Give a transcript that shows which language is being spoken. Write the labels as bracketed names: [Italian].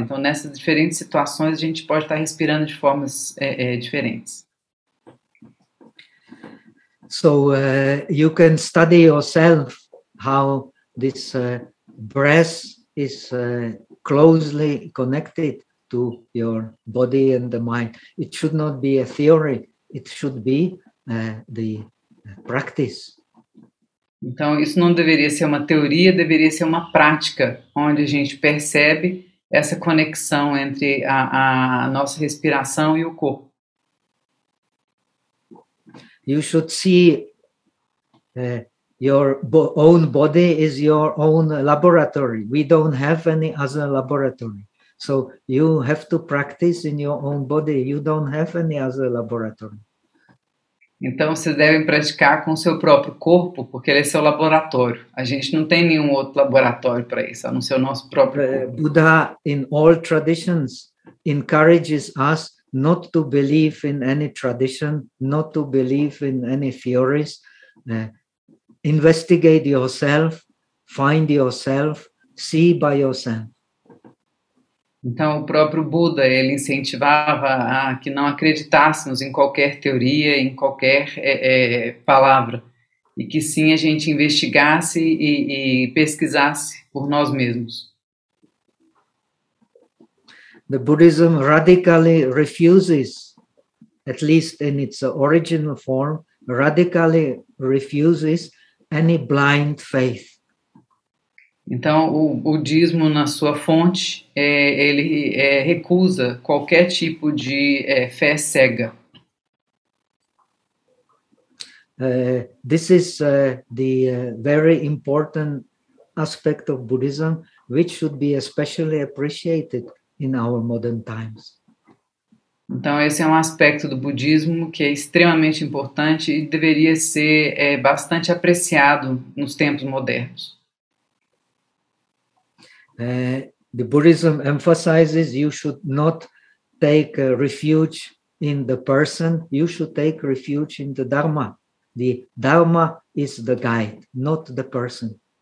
[Portuguese] Então, nessas diferentes situações, a gente pode estar respirando de formas diferentes. [English] So, you can study yourself how this breath is closely connected to your body and the mind. It should not be a theory, it should be the practice. [Portuguese] Então, isso não deveria ser uma teoria, deveria ser uma prática, onde a gente percebe essa conexão entre a nossa respiração e o corpo. [English] You should see your own body is your own laboratory. We don't have any other laboratory. So you have to practice in your own body. You don't have any other laboratory. [Portuguese] Então, vocês devem praticar com o seu próprio corpo, porque ele é seu laboratório. A gente não tem nenhum outro laboratório para isso, a não ser o nosso próprio corpo. [English] Buddha, in all traditions, encourages us not to believe in any tradition, not to believe in any theories. Investigate yourself, find yourself, see by yourself. [Portuguese] Então, o próprio Buda, ele incentivava a que não acreditássemos em qualquer teoria, em qualquer palavra, e que sim a gente investigasse e pesquisasse por nós mesmos. [English] The Buddhism radically refuses, at least in its original form, radically refuses any blind faith. [Portuguese] Então, o budismo, na sua fonte, ele recusa qualquer tipo de fé cega. [English] This is the very important aspect of Buddhism, which should be especially appreciated in our modern times. [Portuguese] Então, esse é um aspecto do budismo que é extremamente importante e deveria ser bastante apreciado nos tempos modernos. [English] The Buddhism emphasizes you should not take refuge in the person, you should take refuge in the Dharma. The Dharma is the guide, not the person.